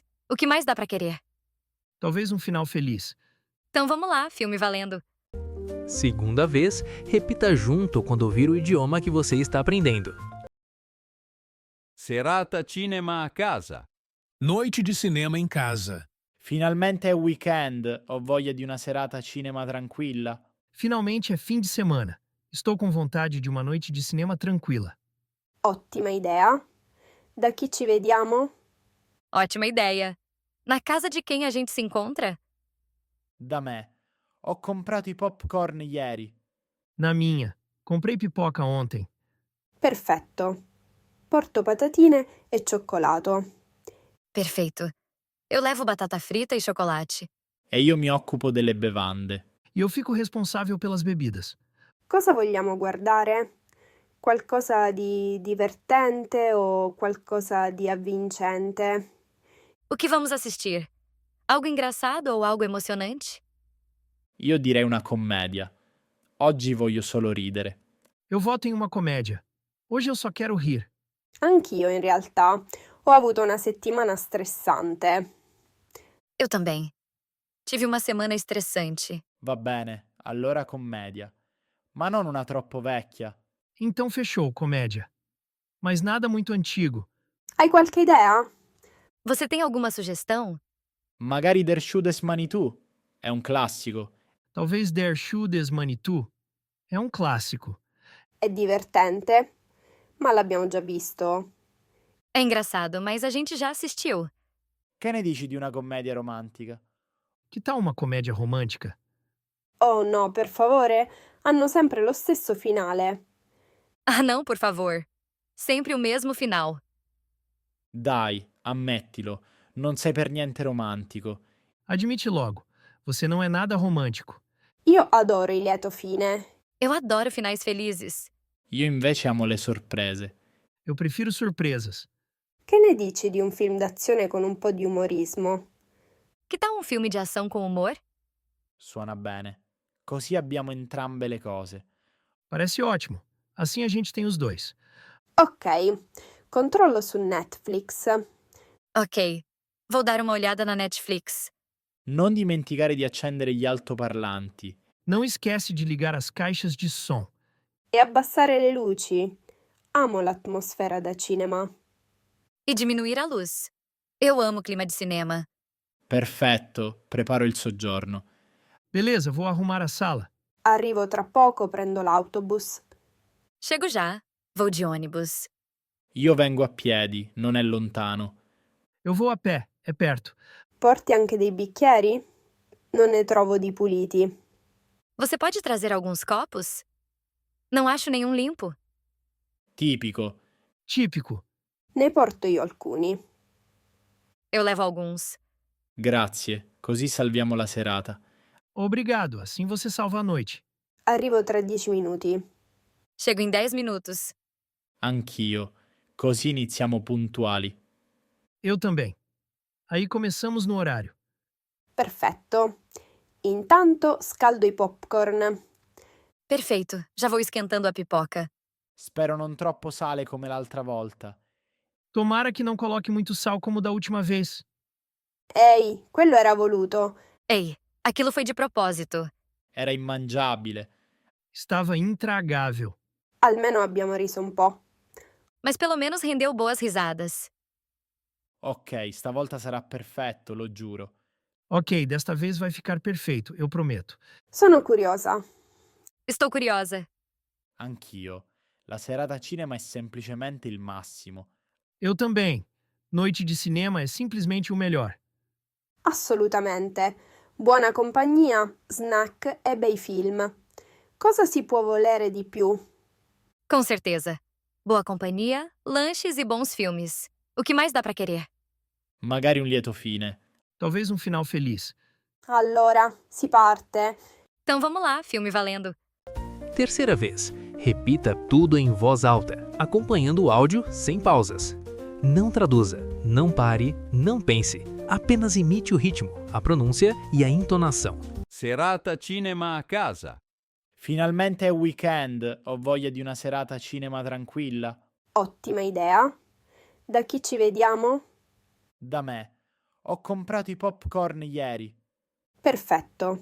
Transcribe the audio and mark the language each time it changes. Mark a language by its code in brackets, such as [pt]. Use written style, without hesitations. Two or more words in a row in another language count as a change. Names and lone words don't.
[pt] O que mais dá pra querer? Talvez um final feliz. Então vamos lá, filme valendo. Segunda vez, repita junto quando ouvir o idioma que você está aprendendo. [it] Serata cinema a casa. [pt] Noite de cinema em casa. [it] Finalmente è weekend, ho voglia di una serata cinema tranquilla. [pt] Finalmente é fim de semana. Estou com vontade de uma noite de cinema tranquila. [it] Ottima idea. Da chi ci vediamo? [pt] Ótima ideia. Na casa de quem a gente se encontra? [it] Da me. Ho comprato i popcorn ieri. [pt] Na minha. Comprei pipoca ontem. [it] Perfetto. Porto patatine e cioccolato. [pt] Perfeito. Eu levo batata frita e chocolate. [it] E io mi occupo delle bevande. [pt] E eu fico responsável pelas bebidas. [it] Cosa vogliamo guardare? Qualcosa di divertente o qualcosa di avvincente? [pt] O que vamos assistir? Algo engraçado ou algo emocionante? [it] Io direi una commedia. Oggi voglio solo ridere. [pt] Eu voto em uma comédia. Hoje eu só quero rir. [it] Anch'io, in realtà. Ho avuto una settimana stressante. [pt] Eu também. Tive uma semana estressante. [it] Va bene, allora commedia. Ma non una troppo vecchia. [pt] Então fechou, comédia. Mas nada muito antigo. [it] Hai qualche idea? [pt] Você tem alguma sugestão? [it] Magari Der Schuh des Manitou. È un classico. [pt] Talvez Der Schuh des Manitou. É um clássico. [it] È divertente, ma l'abbiamo già visto. [pt] É engraçado, mas a gente já assistiu. [it] Che ne dici di una commedia romantica? [pt] Que tal uma comédia romântica? [it] Oh no, per favore, hanno sempre lo stesso finale. [pt] Ah, não, por favor. Sempre o mesmo final. [it] Dai, ammettilo, non sei per niente romantico. [pt] Admite logo, você não é nada romântico. [it] Io adoro il lieto fine. [pt] Eu adoro finais felizes. [it] Io invece amo le sorprese. [pt] Eu prefiro surpresas. [it] Che ne dici di un film d'azione con un po' di umorismo? [pt] Que tal um filme de ação com humor? [it] Suona bene. Così abbiamo entrambe le cose. [pt] Parece ótimo. Assim a gente tem os dois. [it] Ok, controllo su Netflix. [pt] Ok, vou dar uma olhada na Netflix. [it] Non dimenticare di accendere gli altoparlanti. [pt] Não esquece de ligar as caixas de som. [it] E abbassare le luci. Amo l'atmosfera da cinema. [pt] E diminuir a luz. Eu amo o clima de cinema. [it] Perfetto, preparo il soggiorno. [pt] Beleza, vou arrumar a sala. [it] Arrivo tra poco, prendo l'autobus. [pt] Chego já. Vou de ônibus. [it] Io vengo a piedi, non è lontano. [pt] Eu vou a pé, é perto. [it] Porti anche dei bicchieri? Non ne trovo di puliti. [pt] Você pode trazer alguns copos? Não acho nenhum limpo. [it] Tipico. [pt] Típico. [it] Ne porto io alcuni. [pt] Eu levo alguns. [it] Grazie, così salviamo la serata. [pt] Obrigado, assim você salva a noite. [it] Arrivo tra 10 minuti. [pt] Chego em 10 minutos. [it] Anch'io. Così iniziamo puntuali. [pt] Eu também. Aí começamos no horário. [it] Perfetto. Intanto scaldo i popcorn. [pt] Perfeito. Já vou esquentando a pipoca. [it] Spero non troppo sale come l'altra volta. [pt] Tomara que não coloque muito sal como da última vez. [it] Ehi, quello era voluto. [pt] Ei, aquilo foi de propósito. [it] Era immangiabile. [pt] Estava intragável. [it] Almeno abbiamo riso un po'. [pt] Mas pelo menos rendeu boas risadas. [it] Ok, stavolta sarà perfetto, lo giuro. [pt] Ok, desta vez vai ficar perfeito, eu prometo. [it] Sono curiosa. [pt] Estou curiosa. [it] Anch'io. La serata cinema è semplicemente il massimo. [pt] Eu também. Noite de cinema é simplesmente o melhor. [it] Assolutamente. Buona compagnia, snack e bei film. Cosa si può volere di più? [pt] Com certeza. Boa companhia, lanches e bons filmes. O que mais dá pra querer? [it] Magari un lieto fine. [pt] Talvez um final feliz. Allora, si parte. Então vamos lá, filme valendo. Terceira vez, repita tudo em voz alta, acompanhando o áudio sem pausas. Não traduza, não pare, não pense. Apenas imite o ritmo, a pronúncia e a entonação. [it] Serata cinema a casa. Finalmente è weekend, ho voglia di una serata cinema tranquilla. Ottima idea. Da chi ci vediamo? Da me. Ho comprato i popcorn ieri. Perfetto.